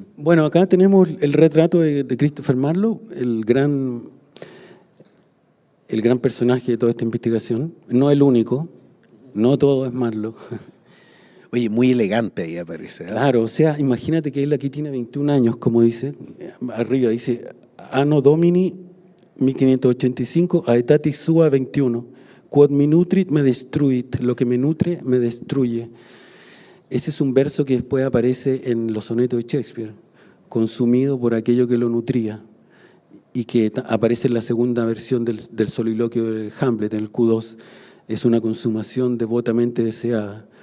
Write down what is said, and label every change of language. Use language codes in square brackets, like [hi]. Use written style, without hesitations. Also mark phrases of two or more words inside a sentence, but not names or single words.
[es] Bueno, acá tenemos el retrato de Christopher Marlowe, el gran personaje de toda esta investigación. No el único, no todo es Marlowe. Oye, muy elegante ahí aparece. Claro, o sea, imagínate que él aquí tiene 21 años, como dice, arriba dice, [la] Anno Domini 1585, aetatis sua 21, quod me nutrit me destruit, [es] lo que me nutre me destruye. Ese es un verso que después aparece en los sonetos de Shakespeare, consumido por aquello que lo nutría, y que aparece en la segunda versión del soliloquio de Hamlet, en el Q2, es una consumación devotamente deseada.